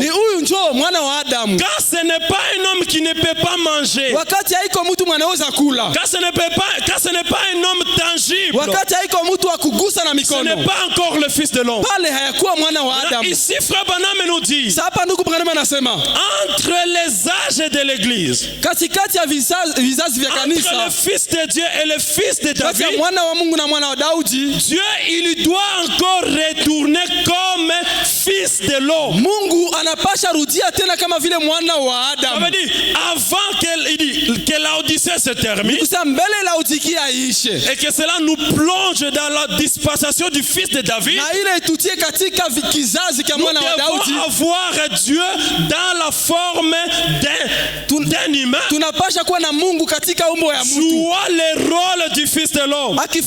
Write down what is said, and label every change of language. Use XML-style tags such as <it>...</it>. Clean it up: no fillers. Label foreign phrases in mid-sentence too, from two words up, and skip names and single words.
<fr>Quand ce n'est pas un homme qui ne peut pas manger, quand ce n'est pas un homme tangible, ce n'est pas encore le fils de l'homme. Ici, Frère Branham nous dit entre les âges de l'église,</fr> <sw>katikati ya vizazi vya kanisa,</sw> <fr>entre le fils de Dieu et le fils de David,</fr> <sw>mwana wa Mungu na mwana wa Daudi,</sw> <fr>Dieu il doit encore retourner comme fils de l'homme.</fr> <sw>Mungu anapasha rudia tena kama vile mwana wa Adam.</sw> <fr>Ça veut dire avant que l'Odyssée se termine, et que cela nous plonge dans la dispensation du fils de David, nous devons avoir Dieu dans la forme d'un humain, jouant le rôle du fils de l'homme.</fr>